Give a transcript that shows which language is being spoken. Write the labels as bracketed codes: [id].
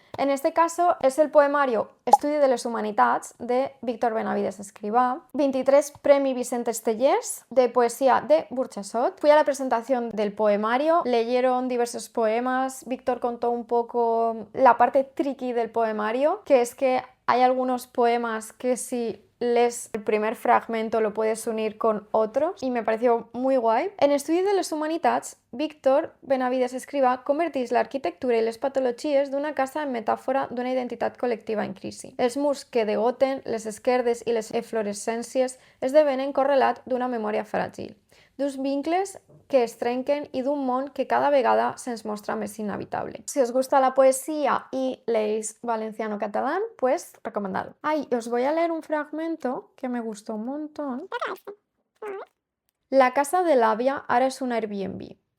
[es] En este caso es el poemario Estudi de les Humanitats de Víctor Benavides Escrivá, 23 Premi Vicente Estellers de poesía de Burchasot. Fui a la presentación del poemario, leyeron diversos poemas, Víctor contó un poco la parte tricky del poemario, que es que hay algunos poemas que si lees el primer fragmento lo puedes unir con otros y me pareció muy guai. [ca] En Estudi de les Humanitats, Víctor Benavides Escrivá convertís l'arquitectura i les patologies d'una casa en metàfora d'una identitat col·lectiva en crisi. Els murs que degoten, les esquerdes i les eflorescències esdevenen correlat d'una memòria fràgil, d'uns vincles que es trenquen y de un món que cada vegada se'ns mostra més inhabitable. [es] Si os gusta la poesía y leéis valenciano-catalán, pues recomendado. Ay, os voy a leer un fragmento que me gustó un montón. [ca] La casa de l'àvia ara és un Airbnb.